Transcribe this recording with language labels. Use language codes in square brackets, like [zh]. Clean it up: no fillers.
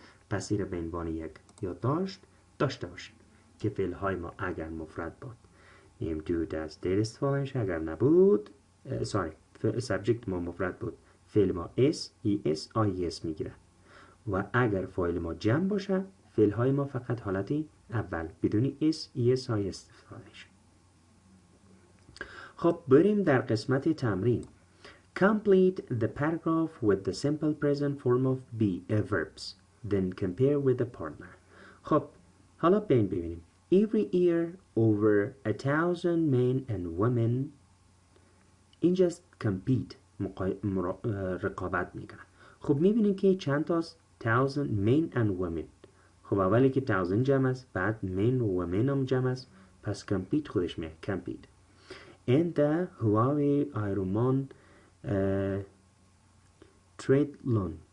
[fa] پس این را به عنوان یک یادداشت داشته باشید که فعل های ما اگر مفرد بود میگیم do does did استفاده میشه. اگر نبود سابجکت ما مفرد بود، فعل ما اس ای اس آی اس میگیره و اگر فاعل ما جمع باشه فعل های ما فقط حالت اول بدون اس ای اس آی استفاده میشه. خب بریم در قسمت تمرین. [en] Complete the paragraph with the simple present form of be verbs. Then compare with the partner. [fa] خب حالا ببینیم. [en] Every year over 1,000 men and women اینجا compete [fa] رقابت میکنن. خب میبینیم که چند تاست [en] 1,000 men and women. [fa] خب اولی که 1,000 جمع است، بعد men و women هم جمع است، پس compete خودش میه compete. [en] And the Huawei Ironman triathlon.